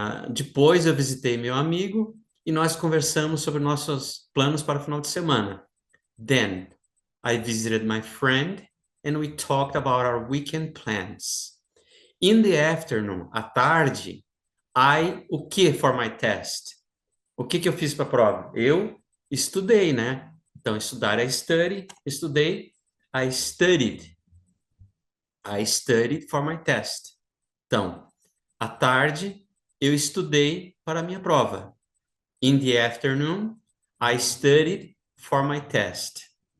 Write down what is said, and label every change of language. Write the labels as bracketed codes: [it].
[pt] Depois eu visitei meu amigo e nós conversamos sobre nossos planos para o final de semana. [en] Then, I visited my friend and we talked about our weekend plans. In the afternoon, [pt] à tarde, o que [en] for my test? [pt] O que eu fiz para a prova? Eu estudei, né? Então, estudar é study, estudei, [en] I studied. I studied for my test. [pt] Então, à tarde, eu estudei para a minha prova. [en] In the afternoon, I studied for my test.